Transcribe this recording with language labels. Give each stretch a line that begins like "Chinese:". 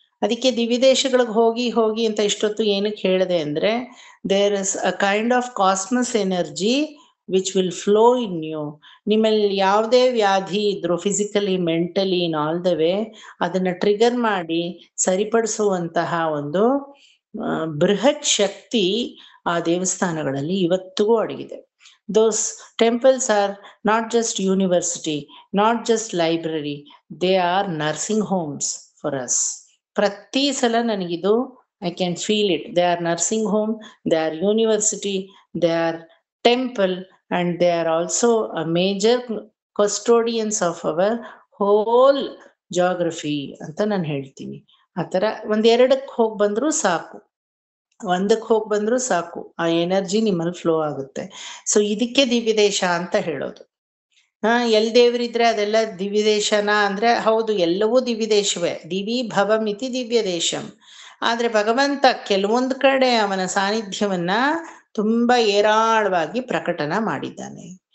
Kannada: ಅದಕ್ಕೆ ದಿವ್ಯ ದೇಶಗಳಿಗೆ ಹೋಗಿ ಹೋಗಿ ಅಂತ ಇಷ್ಟೊತ್ತು ಏನಕ್ಕೆ ಹೇಳಿದೆ ಅಂದ್ರೆ,
English: There is a kind of cosmos energy which will flow in you.
Kannada: ನಿಮ್ಮಲ್ಲಿ ಯಾವುದೇ ವ್ಯಾಧಿ ಇದ್ರು physically, mentally,
English: in all the way,
Kannada: ಅದನ್ನ ಟ್ರಿಗರ್ ಮಾಡಿ ಸರಿಪಡಿಸುವಂತಹ ಒಂದು ಬೃಹತ್ ಶಕ್ತಿ ಆ ದೇವಸ್ಥಾನಗಳಲ್ಲಿ ಇವತ್ತಿಗೂ ಅಡಗಿದೆ.
English: Those temples are not just university, not just library, they are nursing homes for us.
Kannada: ಪ್ರತಿ ಸಲ ನನಗಿದು
English: I can feel it. They are nursing home, they are university, they are temple, and they are also a major custodians of our whole geography
Kannada: ಅಂತ ನಾನು ಹೇಳ್ತೀನಿ. ಆ ಥರ ಒಂದೆರಡಕ್ಕೆ ಹೋಗಿ ಬಂದರೂ ಸಾಕು, ಒಂದಕ್ಕೆ ಹೋಗಿ ಬಂದರೂ ಸಾಕು, ಆ ಎನರ್ಜಿ ನಿಮ್ಮಲ್ಲಿ ಫ್ಲೋ ಆಗುತ್ತೆ. ಸೊ ಇದಕ್ಕೆ ದಿವ್ಯ ದೇಶ ಅಂತ ಹೇಳೋದು. ಎಲ್ ದೇವರಿದ್ರೆ ಅದೆಲ್ಲ ದಿವ್ಯ ದೇಶನ ಅಂದ್ರೆ ಹೌದು, ಎಲ್ಲವೂ ದಿವ್ಯ ದೇಶವೇ.
Sanskrit: ದಿವಿ ಭವಮಿತಿ ದಿವ್ಯ ದೇಶಂ.
Kannada: ಆದ್ರೆ ಭಗವಂತ ಕೆಲವೊಂದು ಕಡೆ ಅವನ ಸಾನ್ನಿಧ್ಯವನ್ನ ತುಂಬಾ ಏರಾಳವಾಗಿ ಪ್ರಕಟನ ಮಾಡಿದ್ದಾನೆ.